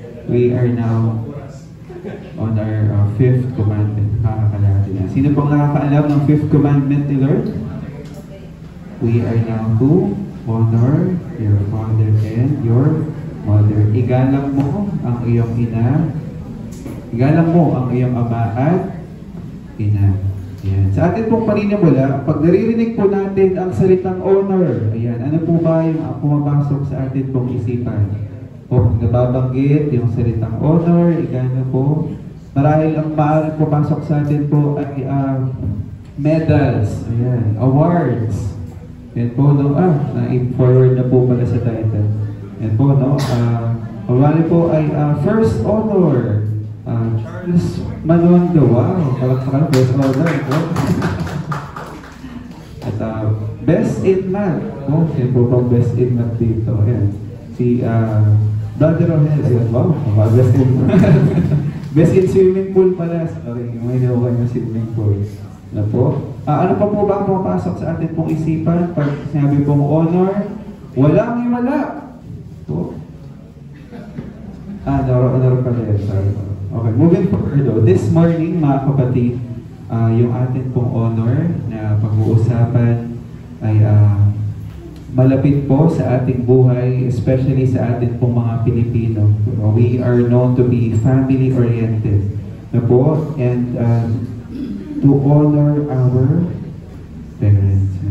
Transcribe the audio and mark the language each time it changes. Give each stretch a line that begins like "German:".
English: We are now on our 5th commandment.
Filipino: Nakakalahati na. Sino pong nakakaalam ng 5th commandment ni Lord?
English: We are now to honor your father and your mother.
Filipino: Igalang mo ang iyong ina. Igalang mo ang iyong ama at ina. Ayan. Sa atin pong paninimula, pag naririnig po natin ang salitang honor, ayan, ano po ba yung pumapasok sa atin pong isipan? O nababanggit yung salitang honor, igano po. Marahil ang maaaring pumasok sa atin po ay medals, ayan, awards. Yan po, no? Na-forward na po pala sa title. Yan po, no? Marahil po ay first honor. Charles Manondo, wow, palakpakan, first honor. At best in math. Oh, yan po pang best in math dito. Ayan.
English: Si Brother Rohel, ayan, wow, best in best in swimming pool pala.
Filipino: Sorry, may nawakan yung swimming pool. Na po. Ano pa po ba ang pumapasok sa atin pong isipan? Pag sinabi pong honor, walang iwala. Po. Honor pala yun. Sorry.
English: Okay, moving forward though. This morning,
Filipino: mga kapatid, yung atin pong honor na pag-uusapan ay malapit po sa ating buhay, especially sa atin pong mga Pilipino.
English: We are known to be family-oriented na po, and to honor our parents.